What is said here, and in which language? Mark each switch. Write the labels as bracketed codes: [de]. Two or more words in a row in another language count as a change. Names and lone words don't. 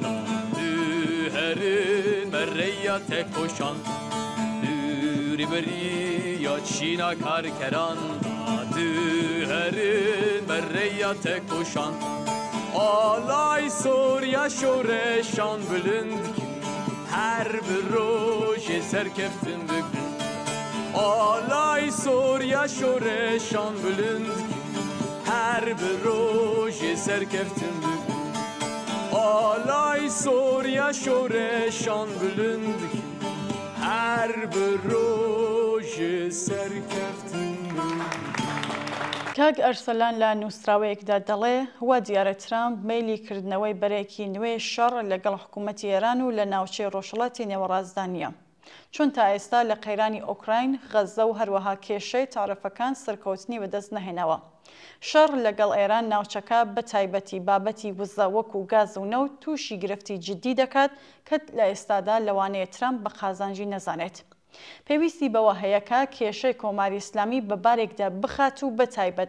[ku] دووهەرن مەڕێیە تێکۆشان دووری بەریە چینە کارکەران دووهەرن مەڕێیە تێکۆشان ئالای سۆریا شۆڕێشان بلند هەر بڕۆژێ سەرکەفتن بکن ئالای سۆریا شۆڕێشان بلند هەر بڕۆژێ سەرکەفتن بکن ئالای سۆریا شۆڕێشان بلند هر بروژ سرکفتن [ckb] کاک ئەرسەلان لە نووسراوەیەکدا دەڵێ وا دیارە ترامپ مەیلی کردنەوەی بەرێکی نوێی شەڕ لەگەڵ حکوومەتی ئێران و لە ناوچەی ڕۆژهەڵاتی نێوەڕازدانیە چون تا ئێستا لە قەیرانی ئۆکراین غەزە و هەروەها کێشەی تاڕەفەکان سەرکەوتنی بەدەست نەهێنەوە شەڕ لەگەڵ ئێران ناوچەکە بە تایبەتی بابەتی وزە وەکو گاز و نەوت تووشی گرفتی جددی دەکات کە لە ئێستادا لەوانەیە ترامپ بە قازانجی نەزانێت پێویستی بەوە هەیەکە کێشەی کۆماری ئیسلامی بە بارێکدا بخات و بە تایبەت